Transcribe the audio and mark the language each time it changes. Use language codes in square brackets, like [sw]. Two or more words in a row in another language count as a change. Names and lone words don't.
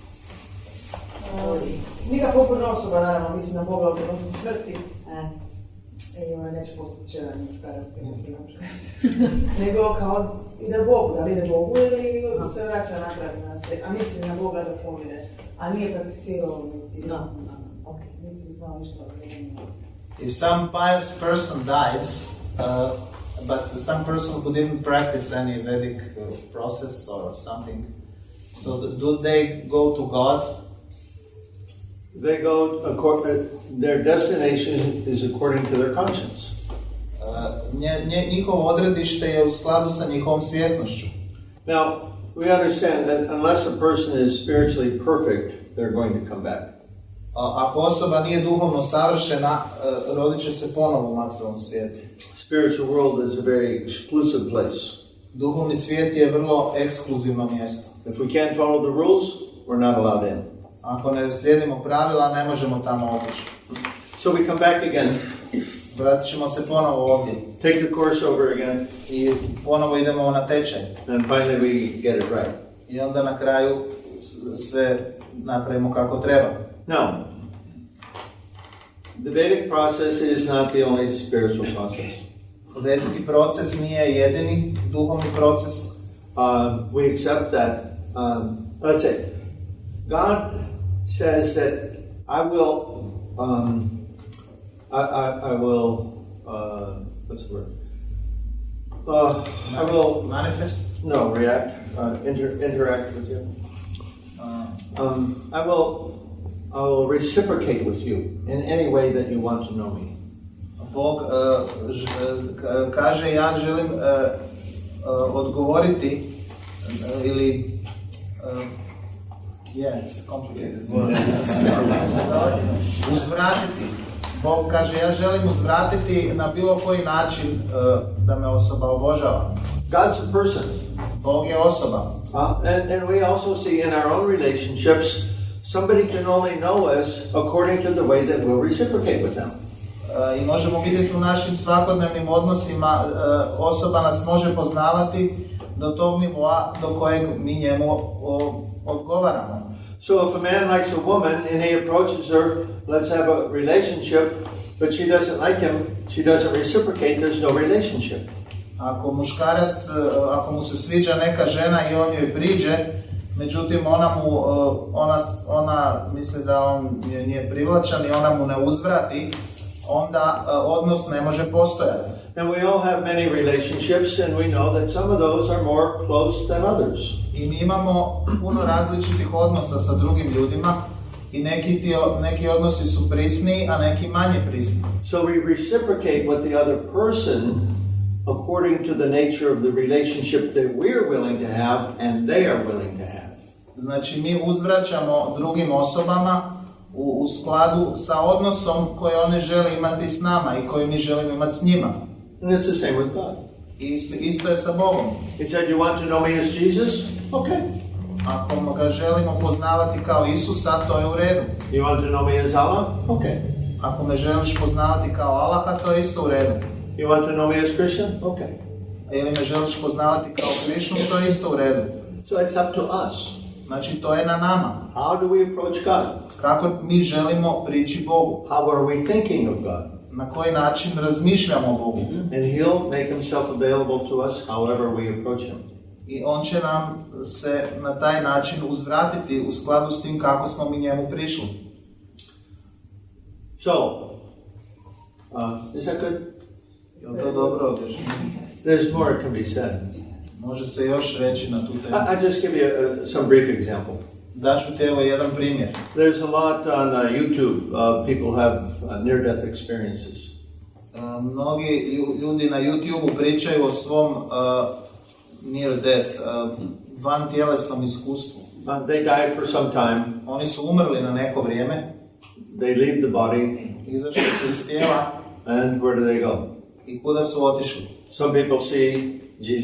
[bs] Neka pobožna osoba, naravno, misli na Boga u trenutku smrti. I ona neće postati žena muškarac, nego kao ide Bogu, da li ide Bogu ili se vraća natrag na sve, a misli na Boga da pomire, a nije prakticirao niti. Niti znao ništa o njemu. [en] If some pious person dies, but some person who didn't practice any Vedic process or something, so do they go to God? They go, their destination is according to their conscience. [bs] Njihovo odredište je u skladu sa njihovom svjesnošću. [en] Now, we understand that unless a person is spiritually perfect, they're going to come back. [bs] Ako osoba nije duhovno savršena, rodit će se ponovo u materijalnom svijetu. [en] Spiritual world is a very exclusive place. [bs] Duhovni svijet je vrlo ekskluzivno mjesto. [en] If we can't follow the rules, we're not allowed in. [bs] Ako ne slijedimo pravila, ne možemo tamo otići. [en] So we come back again. [bs] Vratit ćemo se ponovo ovdje. [en] Take the course over again. [bs] I ponovo idemo na tečaj. [en] And finally we get it right. [bs] I onda na kraju sve napravimo kako treba. [en] Now, the Vedic process is not the only spiritual process. [bs] Vedski proces nije jedini duhovni proces. [en] We accept that, let's say, God says that I will, what's the word? I will manifest. No, react, interact with you. I will reciprocate with you in any way that you want to know me. [bs] Bog kaže ja želim odgovoriti ili [en] it's complicated. [bs] Uzvratiti. Bog kaže ja želim uzvratiti na bilo koji način da me osoba obožava. [en] God's a person. [bs] Bog je osoba. [en] And we also see in our own relationships, somebody can only know us according to the way that we'll reciprocate with them. [bs] I možemo vidjeti u našim svakodnevnim odnosima, osoba nas može poznavati do tog nivoa do kojeg mi njemu odgovaramo. [en] So if a man likes a woman and he approaches her, let's have a relationship, but she doesn't like him, she doesn't reciprocate, there's no relationship. [bs] Ako muškarac, ako mu se sviđa neka žena i on joj priđe, međutim ona misli da on nije privlačan i ona mu ne uzvrati, onda odnos ne može postojati. [en] And we all have many relationships and we know that some of those are more close than others. [bs] I mi imamo puno različitih odnosa sa drugim ljudima i neki odnosi su prisniji, a neki manje prisni. [en] So we reciprocate with the other person according to the nature of the relationship that we're willing to have and they are willing to have. [bs] Znači mi uzvraćamo drugim osobama u skladu sa odnosom koje one žele imati s nama i koji mi želimo imati s njima. [en] And it's the same with God. [bs] Isto je sa Bogom. [en] He said, you want to know me as Jesus? Okay. [bs] Ako ga želimo poznavati kao Isusa, to je u redu. [en] You want to know me as Allah? Okay. [bs] Ako me želiš poznavati kao Allaha, to je isto u redu. [en] You want to know me as Christian? Okay. [bs] Ili me želiš poznavati kao Krišnu, to je isto u redu. [en] So it's up to us. [bs] Znači to je na nama. [en] How do we approach God? [bs] Kako mi želimo prići Bogu? [en] How are we thinking of God? [bs] Na koji način razmišljamo o Bogu? [en] And He'll make Himself available to us however we approach Him. [bs] I on će nam se na taj način uzvratiti u skladu s tim kako smo mi njemu prišli. [en] So, is that good? [bs] Je to dobro objašnjeno? [en] There's more that can be said. [bs] Može se još reći na tu temu. [en] I'll just give you some brief example. [bs] Daću ti evo jedan primjer. [en] There's a lot on YouTube. People have near-death experiences. [bs] Mnogi ljudi na YouTube pričaju o svom near-death, vantjelesnom iskustvu. [en] They died for some time. [bs] Oni su umrli na neko vrijeme. [en] They leave the body. [bs] Izašli su iz tijela. [en] And where do they go? [bs] I kuda su otišli? [en] Some people see Jesus.